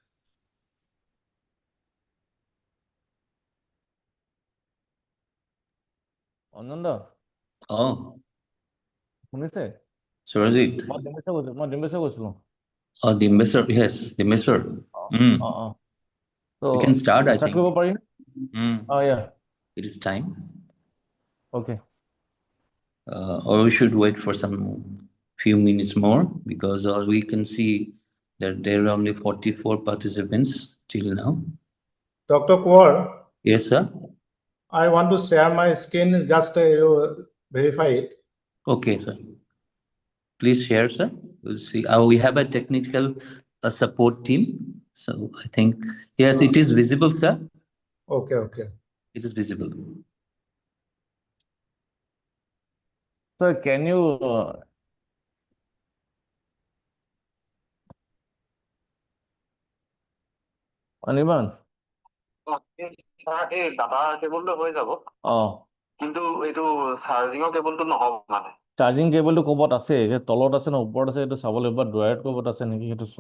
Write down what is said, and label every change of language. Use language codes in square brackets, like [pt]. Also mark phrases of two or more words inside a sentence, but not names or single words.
[as] অনন্দ Oh, শুনিছে [en] Surjit. [as] মই ডিম্বেশ্বৰ কৈছিলো [en] Oh, the investor. Yes, the investor. So We can start, I start think. [as] কৰিব পাৰি yeah [en] It is time. okay Or we should wait for some few minutes more because we can see that there are only 44 participants till now. Dr. Kaur, Yes, sir. I want to share my screen, just you verify it. Okay, sir. Please share, sir. We'll see. We have a technical support team. So I think, yes, it is visible, sir. Okay, okay. It is visible. so can you অনিৰ্বাণ [as] এই ডাটা কেবলটো হৈ যাব কিন্তু এইটো চাৰ্জিঙৰ কেবলটো নহ'ব মানে চাৰ্জিং কেবলটো ক'ৰবাত আছে তলত আছে নে ওপৰত আছে এইটো চাব লাগিব ড্ৰয়াৰত ক'ৰবাত আছে নেকি সেইটো চোৱা